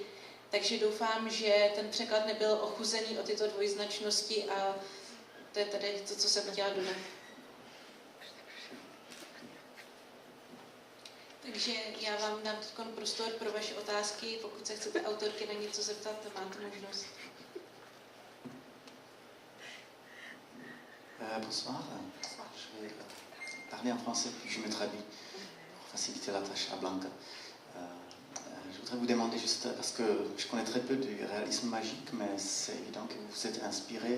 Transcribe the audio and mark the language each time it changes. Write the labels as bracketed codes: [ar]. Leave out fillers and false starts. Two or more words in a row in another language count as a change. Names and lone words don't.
[cs] Takže doufám, že ten překlad nebyl ochuzený o tyto dvojznačnosti a to je tady to, co jsem chtěla dodat. Takže já vám dám teď prostor pro vaše otázky. Pokud se chcete autorky na něco zeptat, máte možnost. [fr] Bonsoir. Je vais parler en français, puis je me traduis pour faciliter la tâche à Blanca. Je voudrais vous demander juste, parce que je connais très peu du réalisme magique, mais c'est évident que vous vous êtes inspiré.